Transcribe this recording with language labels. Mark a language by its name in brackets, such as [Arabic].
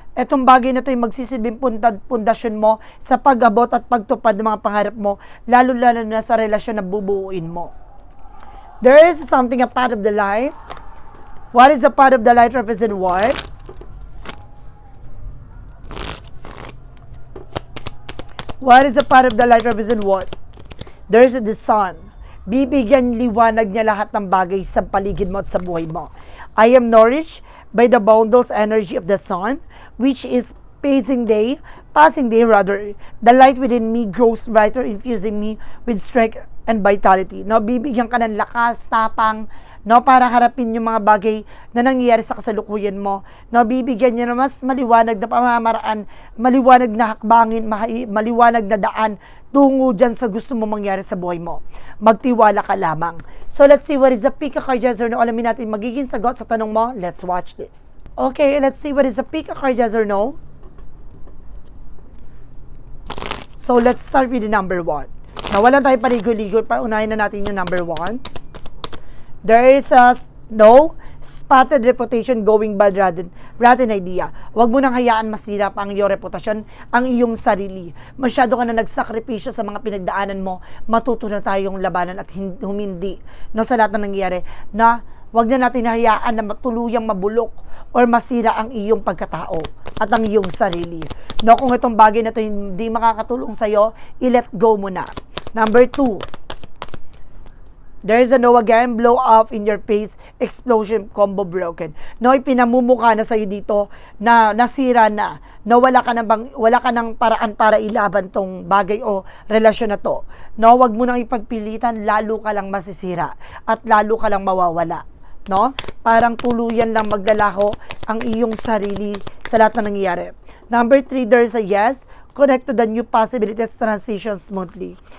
[Filipino] Etong bagay na ito yung magsisilbing pundasyon mo sa pag-abot at pagtupad ng mga pangarap mo, lalo-lalo na sa relasyon na bubuuin mo. [English] There is something a part of the life. What is a part of the life represent what? What is a part of the light represent what? There is the sun. [Filipino] Bibigyan liwanag niya lahat ng bagay sa paligid mo at sa buhay mo. [English] I am nourished by the boundless energy of the sun, which is passing day rather. The light within me grows brighter, infusing me with strength and vitality. [Filipino] No, bibigyan ka ng lakas, tapang, no, para harapin yung mga bagay na nangyayari sa kasalukuyan mo. No, bibigyan niya na mas maliwanag na pamamaraan, maliwanag na hakbangin, maliwanag na daan tungo dyan sa gusto mo mangyari sa buhay mo. Magtiwala ka lamang. [English] So let's see what is the pick a card, yes or no. [Filipino] Alamin natin magiging sagot sa tanong mo. [English] Let's watch this. Okay, let's see what is the pick a card, yes or no. So let's start with the number 1. Now, [Filipino] wala tayo paligo-ligo. Paunahin na natin yung number 1. [English] There is a no spotted reputation going bad rotten idea. [Filipino] Huwag mo nang hayaan masira pa ang iyong reputasyon, ang iyong sarili. Masyado ka na nagsakripisyo sa mga pinagdaanan mo. Matuto na tayong labanan at humindi, no, sa lahat na nangyayari, na huwag na natin hayaan na matuluyang mabulok or masira ang iyong pagkatao at ang iyong sarili. No, kung itong bagay na ito hindi makakatulong sa'yo, i-let go mo na. [English] Number 2. There is a no again, blow off in your face, explosion, combo broken. [Filipino] No, ipinamumukha na sa'yo dito na nasira na wala ka ng paraan para ilaban tong bagay o relasyon na to. No, wag mo nang ipagpilitan, lalo ka lang masisira at lalo ka lang mawawala. No? Parang tuluyan lang maglalaho ang iyong sarili sa lahat na nangyayari. [English] Number 3, there is a yes, connect to the new possibilities, transition smoothly.